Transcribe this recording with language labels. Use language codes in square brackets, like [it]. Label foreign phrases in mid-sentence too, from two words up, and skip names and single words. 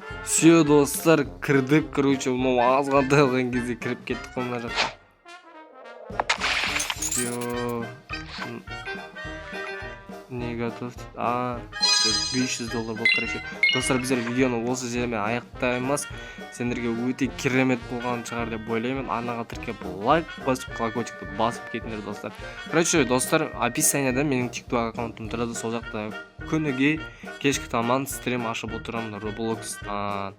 [kk] Все достар, кірдік, короче, мына азғантай алған кезде кіріп кеттік қой мына жаққа. [ru] Все. Не готов? [kk] 500 доллар болды, короче. Достар, біздер видеоны осы жермен аяқтаймыз. Сендерге өте керемет болған шығар деп ойлаймын. Арнаға тіркеп лайк басып, колокольчикті басып кетіңдер достар. Короче, достар, описанияда менің TikTok аккаунтым тұрады. Сол жақта күніге кешкі таман стрим ашып отырамын Roblox'тан.